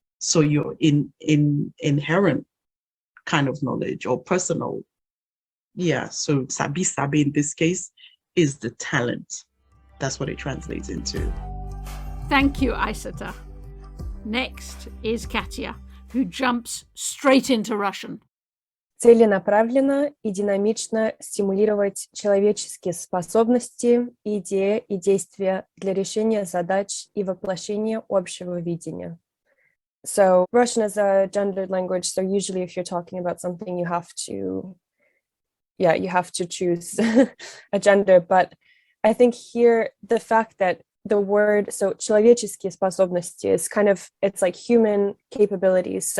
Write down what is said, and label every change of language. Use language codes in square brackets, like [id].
[en] So your inherent kind of knowledge or personal. Yeah, so sabi in this case is the talent. That's what it translates into. Thank you, Isata. Next is Katya, who jumps straight into Russian. [ru] Целенаправленно и динамично стимулировать человеческие способности, идеи и действия для решения задач и воплощения общего видения. [en] So Russian is a gendered language. So usually if you're talking about something, you have to choose a gender. But I think here, the fact that the word, so [ru] человеческие способности [en] is kind of, it's like human capabilities.